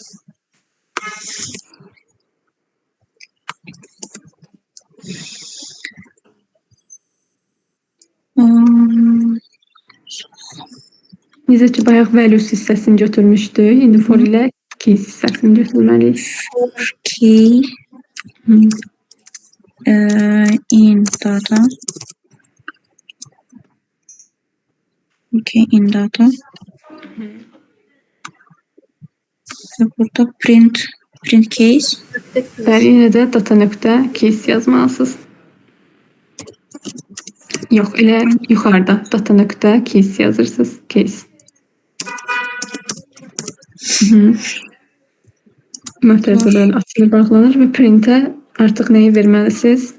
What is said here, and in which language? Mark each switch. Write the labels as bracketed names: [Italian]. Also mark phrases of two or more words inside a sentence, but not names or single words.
[Azerbaijani] Necə ki, bayaq values hissəsini götürmüşdük. İndi for ilə keys hissəsini götürməliyik. [English] For key in data. Okay, in data. [Azerbaijani] Ve burada print case. Bəli, yenə də data.keys yazmalısınız. Yox, elə yuxarıda data.keys yazırsınız. Case. Mötərizələr açılır, bağlanır və printə artıq nəyi verməlisiniz?